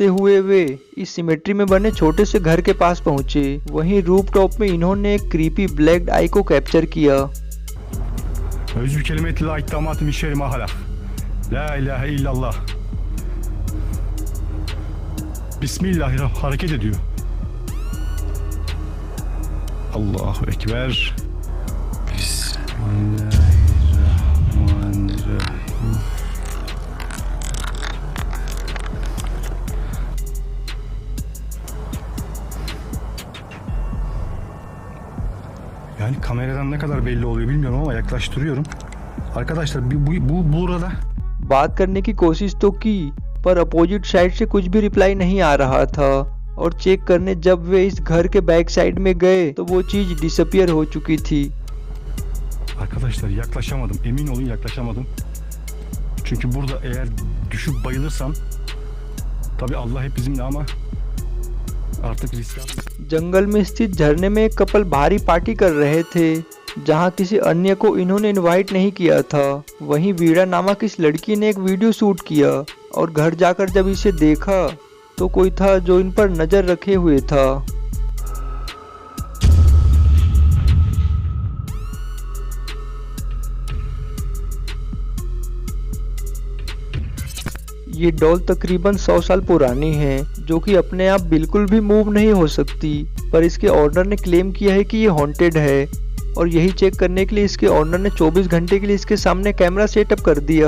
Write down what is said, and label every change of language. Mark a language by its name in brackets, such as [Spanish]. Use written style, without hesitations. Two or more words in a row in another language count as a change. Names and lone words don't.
[Hindi] हुए वे इस सिमेट्री में बने छोटे से घर के पास पहुंचे। वहीं रूफटॉप में इन्होंने एक [English] creepy black eye [Hindi] को कैप्चर किया। Özür kelimetiyle iddamatım işerim ahlak. [Arabic] لا إله إلا الله. بسم الله الرحمن الرحيم. [Turkish] Hareket ediyor. [Arabic] الله أكبر. بسم الله الرحمن الرحيم. [Turkish] Yani kameradan ne kadar belli oluyor bilmiyorum ama yaklaştırıyorum. Arkadaşlar bu burada [Hindi] बात करने की कोशिश तो की पर [English] opposite side [Hindi] से कुछ भी रिप्लाई नहीं आ रहा था और चेक करने जब वे इस घर के [English] back side [Hindi] में गए तो वो चीज डिसअपियर हो चुकी थी। [Turkish] Arkadaşlar yaklaşamadım. Emin olun yaklaşamadım. Çünkü burada eğer düşüp bayılırsam tabii Allah hep bizimle ama artık risk। [Hindi] जंगल में स्थित झरने में एक कपल भारी पार्टी कर रहे थे जहां किसी अन्य को इन्होंने इनवाइट नहीं किया था। वहीं वीणा नामक इस लड़की ने एक [English] video shoot [Hindi] किया और घर जाकर जब इसे देखा तो कोई था जो इन पर नजर रखे हुए था। ये डॉल तकरीबन 100 साल पुरानी है जो कि अपने आप बिल्कुल भी मूव नहीं हो सकती, पर इसके ओनर ने क्लेम किया है कि ये हॉन्टेड है और यही चेक करने के लिए इसके ओनर ने 24 घंटे के लिए इसके सामने [English] camera setup [Hindi] कर दिया।